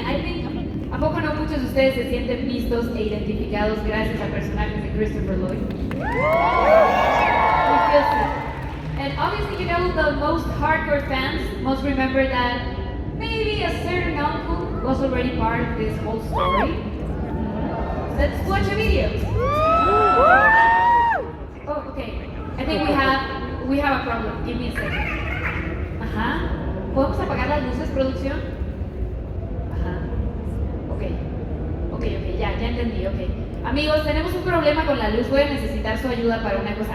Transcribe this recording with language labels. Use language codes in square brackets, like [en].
[en] I think, [es] ¿a poco no muchos de ustedes se sienten vistos e identificados gracias a personajes de Christopher Lloyd? [en] We feel seen. And obviously, the most hardcore fans must remember that maybe a certain uncle was already part of this whole story. Let's watch a video. Oh, okay. I think we have a problem. Give me a second. Ajá. [es] ¿Podemos apagar las luces, producción? Ajá. Ok, ya entendí, ok. Amigos, tenemos un problema con la luz. Voy a necesitar su ayuda para una cosa.